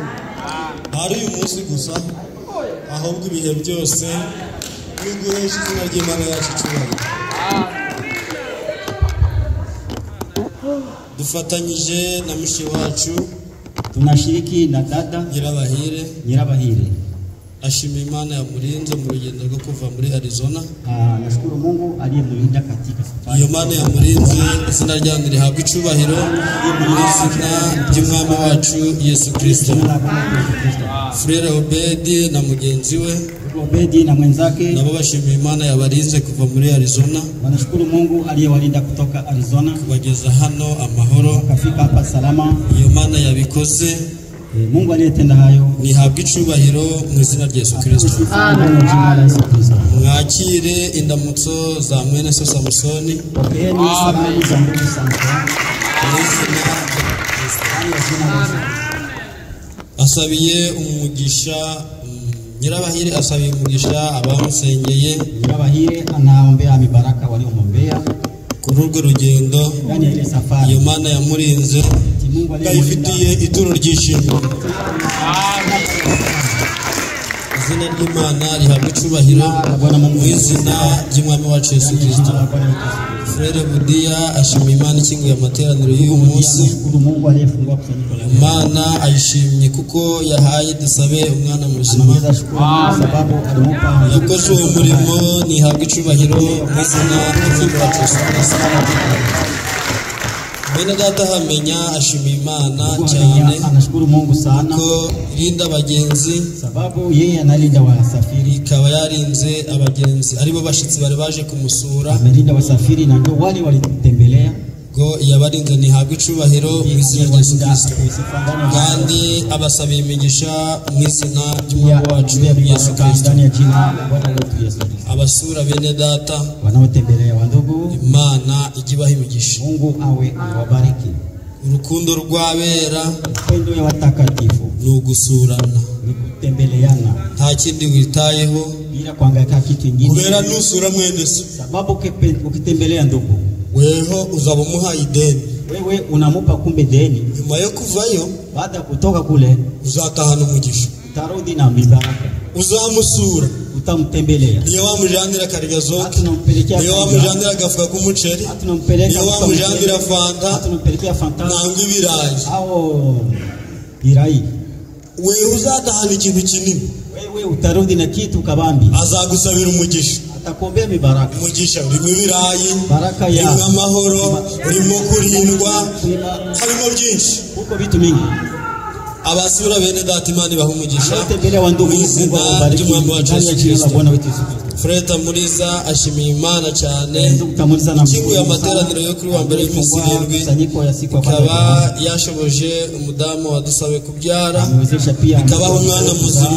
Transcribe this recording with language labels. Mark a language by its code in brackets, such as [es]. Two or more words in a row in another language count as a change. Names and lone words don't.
[rw] Hari uyu munsi gusa ahubwo ibihe byose n'iguhesha izina ry'Imana yacu cyubahiro. Dufatanyije na mushi wacu [sw] tunashiriki na dada Nyirabahire. [rw] Ashimira Imana yamurinze mu rugendo rwo kuva muri Arizona. [sw] Nashukuru Mungu aliyemlinda katika safari. [rw] Iyo Mana yamurinze izina ryanyu rihabwa icubahiro mu izina ry'Umwami wacu Yesu Kristo. Frere Obedi na mugenzi we [sw] Obedi na mwenzake [rw] nabo bashimira Imana yabarinze kuva muri Arizona. [sw] Wanashukuru Mungu aliyewalinda kutoka Arizona [rw] kubageza hano amahoro, [sw] kafika hapa salama. [rw] Iyo Mana yabikoze, [sw] Mungu aliyetenda hayo [rw] nihabwa icubahiro mu izina rya Yesu Kristo. Amen. Mwakire indamutso za mwene so Samusoni. [sw] Pokeeni salamu za ndugu Samusoni. [rw] Asabiye umugisha Nyirabahire, asabiye umugisha abamusengeye. [sw] Nyirabahire anaombea mibaraka waliomwombea [rw] kuri urwo rugendo. [sw] Yani ile safari [rw] Iyo Mana yamurinze kayifitiye ituro ry'ishimwe. Izina ry'Imana rihabwa icubahiro mu izina ry'Umwami wacu Yesu Kristo. Frere Budia ashimira Imana ikinguye amateraniro y'uyu munsi. Imana ayishimye kuko yahaye dusabe umwana muzima. Yakoze uwo murimo, nihabwa icubahiro mu izina ry'Umwami wacu Yesu Kristo. Bene data hamenya ashimira Imana cyane. [sw] Anashukuru Mungu sana [rw] ko irinda abagenzi, [sw] sababu yeye analinda wasafiri. [rw] Ikaba yarinze abagenzi aribo bashitsi bari baje kumusura. [sw] Amelinda wasafiri na ndio wale walitembelea. [rw] Go yabarinze nihabwa icubahiro mu izina rya Yesu Kristo. Kandi abasabiye imigisha mu izina ry'Umwami wacu Yesu Kristo. Abasura bene data [sw] wanaotembelea wandugu, [rw] Imana igibaha imigisha. [sw] Mungu awe awabariki. [rw] Urukundo rw'abera, [sw] upendo ya watakatifu [rw] ni ugusurana, [sw] ni kutembeleana, [rw] nta kindi witayeho [sw] bila kuangaika kitu kingine. [rw] Kubera nusura mwene so, [sw] sababu ukitembelea ndugu [rw] weho uzaba umuhaye ideni. [sw] Wewe unamupa kumbe deni. [rw] Nyuma yo kuvayo, [sw] baada kutoka kule, [rw] uzatahana umugisha, [sw] utarudi na mibaraka. [rw] Uzamusura, [sw] utamtembelea. [rw] Niyo wamujandira karya zote, [sw] tunampelekea. [rw] Niyo wamujandira gafuka k'umuceri, [sw] tunampeleka. [rw] Niyo wamujandira fanta, [sw] tunampelekea fanta [rw] nangwa ibirayi. Birayi. Wewe uzatahana ikintu kinini. [sw] Wewe utarudi na kitu kabambi. [rw] Azagusabira umugisha, [sw] atakombea mibaraka. [rw] Umugisha urimo ibirayi, [sw] baraka ya [rw] urimo amahoro, urimo kurindwa, harimo byinshi, [sw] uko vitu mingi. [rw] Abasura bene data Imana ibaha umugisha mu izina ry'Umwami wacu Yesu Kristo. Freta Muriza ashimiye Imana cyane ikinguye amateraniro yo kuri wa mbere y'iminsi 7, ikaba yashoboje umudamu wadusabe kubyara, ikabaho umwana muzima.